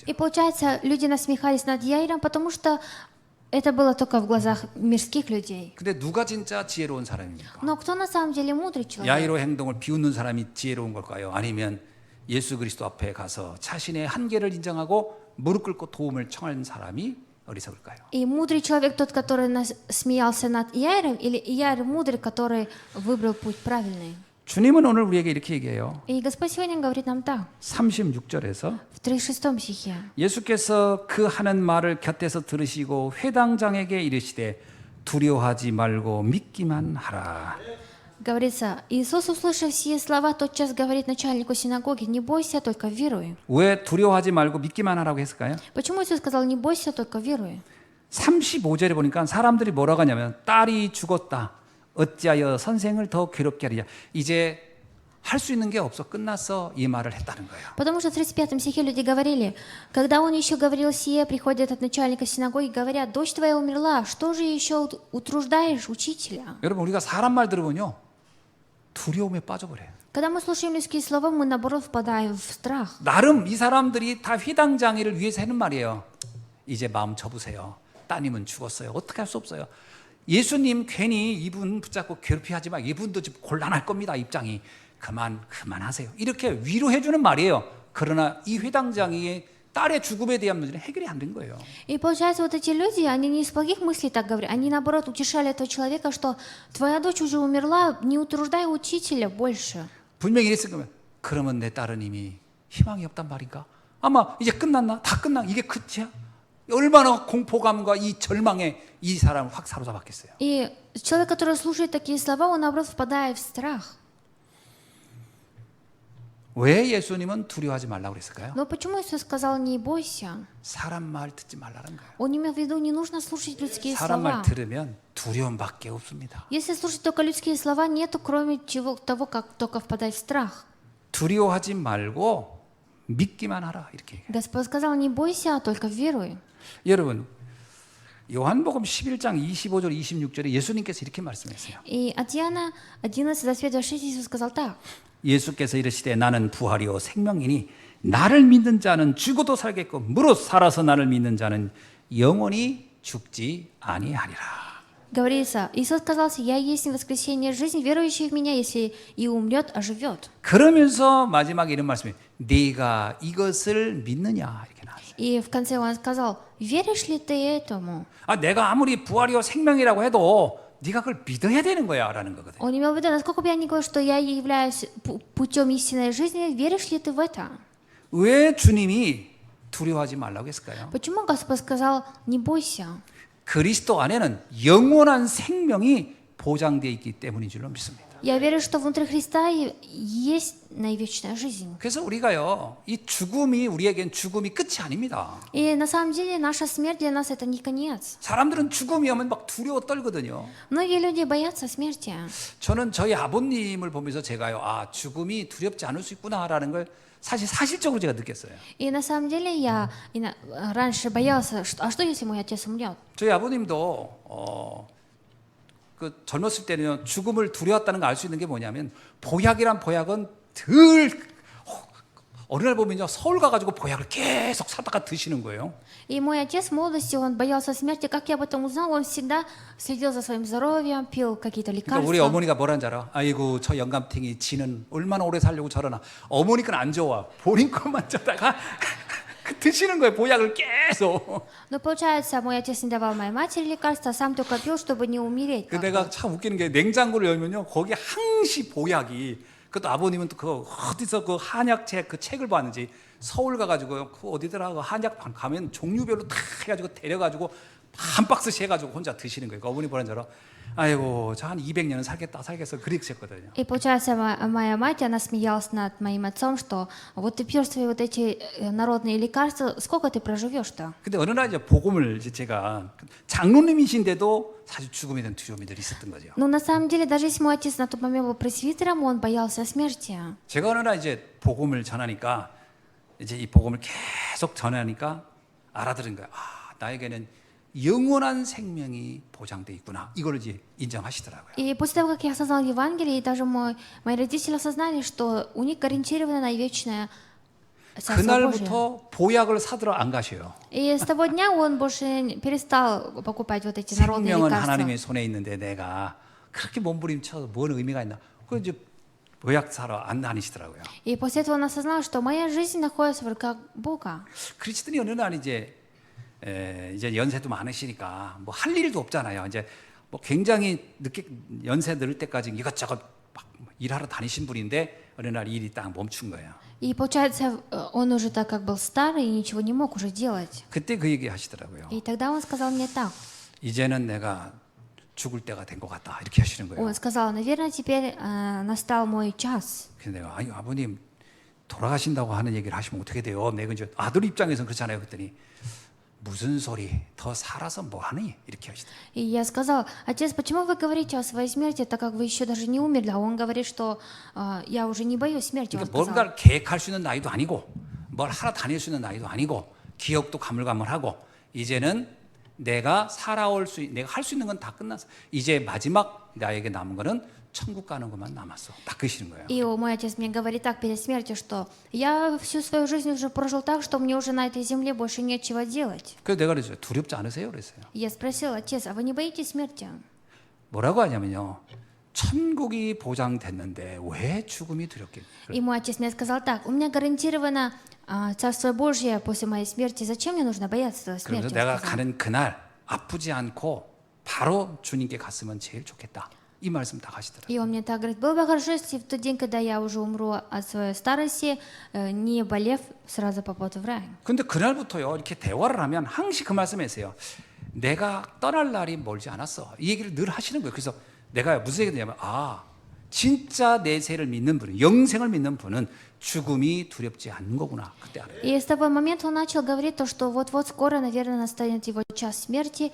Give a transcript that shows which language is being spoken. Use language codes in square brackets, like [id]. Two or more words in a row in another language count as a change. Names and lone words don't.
[ru] И получается, люди насмехались над Яиром, потому что это было только в глазах мирских людей. [ko] 근데 누가 진짜 지혜로운 사람입니까? [ru] Но кто на самом деле мудрый человек? [ko] 야이로 행동을 비웃는 사람이 지혜로운 걸까요? 아니면 예수 그리스도 앞에 가서 자신의 한계를 인정하고 무릎 꿇고 도움을 청한 사람이 어리석을까요? [ru] И мудрый человек тот, который смеялся над Яиром, или Яир мудрый, который выбрал путь правильный? [ko] 주님은 오늘 우리에게 이렇게 얘기해요. [ru] И Господь сегодня говорит нам так, [ko] 36절에서 [ru] в 36 стихе. [ko] 예수께서 그 하는 말을 곁에서 들으시고 회당장에게 이르시되 두려워하지 말고 믿기만 하라. [ru] Говорится, Иисус, услышав сие слова, тотчас говорит начальнику синагоги: не бойся, только веруй. [ko] 왜 두려워하지 말고 믿기만 하라고 했을까요? [ru] Почему Иисус сказал: не бойся, только веруй? [ko] 35절에 보니까 사람들이 뭐라고 하냐면 딸이 죽었다. 어찌하여 선생을 더 괴롭게 하리냐. 이제 할 수 있는 게 없어. 끝났어. 이 말을 했다는 거예요. [ru] Потому что в 35 стихе люди говорили, когда он еще говорил сие, приходят от начальника синагоги, говорят: дочь твоя умерла, что же еще утруждаешь учителя? [ko] 여러분 우리가 사람 말 들으면요 두려움에 빠져버려요. [ru] Когда мы слушаем людские слова, мы наоборот впадаем в страх. [ko] 나름 이 사람들이 다 회당장애를 위해서 하는 말이에요. 이제 마음 접으세요. 따님은 죽었어요. 어떻게 할 수 없어요. 예수님 괜히 이분 붙잡고 괴롭히 하지 마. 이분도 지금 곤란할 겁니다. 입장이. 그만하세요. 이렇게 위로해 주는 말이에요. 그러나 이 회당장애의 딸의 죽음에 대한 문제는 해결이 안 된 거예요. [ru] И получается, вот эти люди, они не из благих мыслей так говорят, они наоборот утешали этого человека, что твоя дочь уже умерла, не утруждай учителя больше. [ko] 분명히 이랬을 거면 그러면 내 딸은 이미 희망이 없단 말인가? 아마 이제 끝났나? 다 끝나? 이게 끝이야? 얼마나 공포감과 이 절망에 이 사람을 확 사로잡았겠어요. [ru] И человек, который слушает такие слова, он наоборот впадает в страх. [ko] 왜 예수님은 두려워하지 말라고 그랬을까요? [ru] Но почему Иисус сказал «не бойся»? [ko] 사람 말 듣지 말라는 거예요. [ru] Он имел в виду, не нужно слушать людские [ko] 사람 말 [ru] слова. [ko] 들으면 두려움밖에 없습니다. [ru] Если слушать только людские слова, нету кроме того, как только впадать в страх. [ko] 두려워하지 말고 믿기만 하라 이렇게 얘기해요. [ru] Господь сказал, не бойся, а только веруй. [ko] 여러분 요한복음 11장 25절 26절에 예수님께서 이렇게 말씀했어요. [ru] И от Иоанна 11, 25-26 Иисус сказал так. [ko] 예수께서 이르시되 나는 부활이요 생명이니 나를 믿는 자는 죽어도 살겠고 무릇 살아서 나를 믿는 자는 영원히 죽지 아니하리라. [ru] Говорится, Иисус сказал, я есть воскресение жизнь, верующий в меня, если и умрет, оживет. [ko] 그러면서 마지막에 이런 말씀이 네가 이것을 믿느냐 이렇게 나왔어요. [ru] И в конце он сказал, веришь ли ты этому? [ko] 내가 아무리 부활이요 생명이라고 해도 네가 그걸 믿어야 되는 거야 라는 거거든요. [ru] Он имел в виду, насколько бы я ни говорил, что я являюсь путем истинной жизни, веришь ли ты в это? [ko] 왜 주님이 두려워하지 말라고 했을까요? [ru] Почему Господь сказал, не бойся? [ko] 그리스도 안에는 영원한 생명이 보장되어 있기 때문인 줄로 믿습니다. [ru] Я верю, что внутри Христа есть наивечная жизнь. [ko] 그래서 우리가요, 이 죽음이 우리에겐 죽음이 끝이 아닙니다. [ru] И на самом деле наша смерть для нас это не конец. [ko] 사람들은 죽음이 오면 막 두려워 떨거든요. [ru] Многие люди боятся смерти. [ko] 저는 저희 아버님을 보면서 제가요, 죽음이 두렵지 않을 수 있구나라는 걸 사실적으로 제가 느꼈어요. [ru] И на самом деле я раньше боялся, а что если мой отец умрет? [ko] 저희 아버님도 그 젊었을 때는 죽음을 두려웠다는 걸 알 수 있는 게 뭐냐면 보약이란 보약은 어느 날 보면요 서울 가가지고 보약을 계속 사다가 드시는 거예요. [ru] И мой отец в молодости, он боялся смерти. Как я об этом узнал? Он всегда следил за своим здоровьем, пил какие-то [ko] 그러니까 우리 [ru] лекарства. [ko] 어머니가 뭐라는 줄 알아? 아이고 저 영감탱이 지는 얼마나 오래 살려고 저러나. 어머니 건 안 좋아. 본인 것만 쩌다가 드시는 거예요. 보약을 계속. [ru] Но получается, мой отец не давал моей матери лекарства, а сам только пил, чтобы не умереть. [ko] 그 내가 참 웃기는 게 냉장고를 열면요 거기 항시 보약이. 그것도 아버님은 또 그 어디서 그 한약책 그 책을 봤는지 서울 가가지고 그 어디더라 그 한약방 가면 종류별로 다 해가지고 데려가지고 한 박스씩 해가지고 혼자 드시는 거예요. 그 어머니 보는 줄 알아? 아이고 저 한 200년은 살겠어 그랬었거든요. [ru] И получается, моя мать, она смеялась над моим отцом, что вот ты пьешь свои вот эти народные лекарства, сколько ты проживешь-то? [ko] 근데 어느 날 이제 복음을 이제 제가 장로님이신데도 사실 죽음에 대한 두려움이 늘 있었던 거죠. [ru] Но на самом деле, даже если мой отец на тот момент был пресвитером, он боялся смерти. [ko] 제가 어느 날 이제 복음을 전하니까 이제 이 복음을 계속 전하니까 알아들은 거예요. 나에게는 영원한 생명이 보장돼 있구나. 이걸 이제 인정하시더라고요. [ru] И после того, как я осознал Евангелие, и даже мои родители осознали, что у них гарантировано на вечное Царство Божие. [ko] 그날부터 보약을 사들어 안 가셔요. [ru] И с того дня он больше перестал покупать вот эти народные [ko] 생명은 [ru] лекарства. [ko] 하나님의 손에 있는데 내가 그렇게 몸부림쳐서 뭔 의미가 있나? 그 이제 보약 사러 안 다니시더라고요. [ru] И после этого он осознал, что моя жизнь находится в руках Бога. [ko] 그리스도인이 어느 날 이제 연세도 많으시니까 뭐 할 일도 없잖아요. 이제 뭐 굉장히 늦게 연세 늘 때까지 이것저것 막 일하러 다니신 분인데 어느 날 일이 딱 멈춘 거예요. [ru] И получается, он уже так как был старый и ничего не мог уже делать. [ko] 그때 그 얘기 하시더라고요. [ru] И тогда он сказал мне так. [ko] 이제는 내가 죽을 때가 된 것 같다 이렇게 하시는 거예요. [ru] Он сказал, наверное, теперь настал мой час. [ko] 그래서 내가 아버님 돌아가신다고 하는 얘기를 하시면 어떻게 돼요? 내가 이제 아들 입장에서는 그렇잖아요. 그랬더니 무슨 소리? 더 살아서 뭐 하니? 이렇게 하시더라고요. [ru] И я сказал, отец, почему вы говорите о своей смерти, так как вы еще даже не умерли? А он говорит, что я уже не боюсь смерти. Он [ko] 그러니까 [ru] сказал. [ko] 뭔가를 계획할 수 있는 나이도 아니고 뭘 하러 다닐 수 있는 나이도 아니고 기억도 가물가물하고 이제는 내가 내가 할 수 있는 건 다 끝났어. 이제 마지막 나에게 남은 거는 천국 가는 것만 남았어. 딱 그러시는 거예요. [ru] И мой отец мне говорит так перед смертью, что я всю свою жизнь уже прожил так, что мне уже на этой земле больше нечего делать. [ko] 그래서 내가 그랬어요. 두렵지 않으세요? 그랬어요. [ru] И я спросил: отец, а вы не боитесь смерти? [ko] 뭐라고 하냐면요. 천국이 보장됐는데 왜 죽음이 두렵겠니? [ru] И мой отец мне сказал так: у меня гарантировано Царство Божье после моей смерти, зачем мне нужно бояться [ko] 그래서 [ru] смерти? [ko] 내가 [ru] Он сказал. [ko] 가는 그날 아프지 않고 바로 주님께 갔으면 제일 좋겠다. 이 말씀 다 하시더라고요. [ru] И он мне так говорит: было бы хорошо, если в тот день, когда я уже умру от своей старости, не болев, сразу попаду в рай. [ko] 근데 그날부터요 이렇게 대화를 하면 항시 그 말씀했어요. 내가 떠날 날이 멀지 않았어. 이 얘기를 늘 하시는 거예요. 그래서 내가 무슨 얘기가 되냐면 진짜 내세를 믿는 분은, 영생을 믿는 분은 죽음이 두렵지 않는 거구나. 그때 알아요. [ru] И с того момента он начал говорить то, что вот-вот скоро, наверное, настанет его час смерти.